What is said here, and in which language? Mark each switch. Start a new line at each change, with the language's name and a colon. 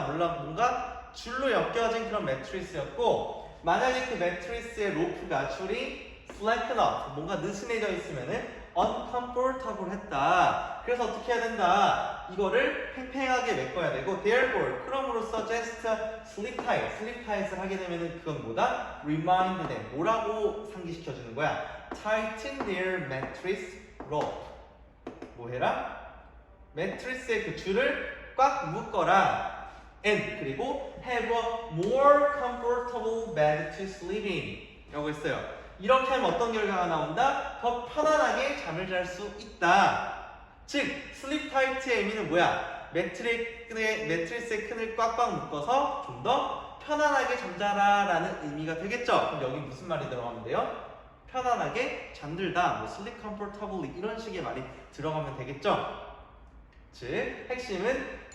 Korean: 뭔가 줄로 엮여진 그런 매트리스였고, 만약에 그 매트리스의 로프가 줄이 slacken up, 뭔가 느슨해져 있으면은 uncomfortable 했다. 그래서 어떻게 해야 된다? 이거를 팽팽하게 메꿔야 되고 therefore, 그럼으로써
English: just sleep tight, sleep tight
Korean: 을 하게 되면은 그건 뭐다?
English: remind them,
Korean: 뭐라고 상기시켜주는 거야?
English: tighten their mattress rope.
Korean: 뭐 해라? 매트리스의 그 줄을 꽉 묶어라.
English: and 그리고 have a more comfortable bed to sleep in
Korean: 라고 했어요. 이렇게 하면 어떤 결과가 나온다? 더 편안하게 잠을 잘 수 있다. 즉, sleep tight의 의미는 뭐야? 매트리스의 끈을 꽉꽉 묶어서 좀 더 편안하게 잠자라 라는 의미가 되겠죠? 그럼 여기 무슨 말이 들어가면 돼요? 편안하게 잠들다, 뭐 sleep comfortably 이런 식의 말이 들어가면 되겠죠? 즉, 핵심은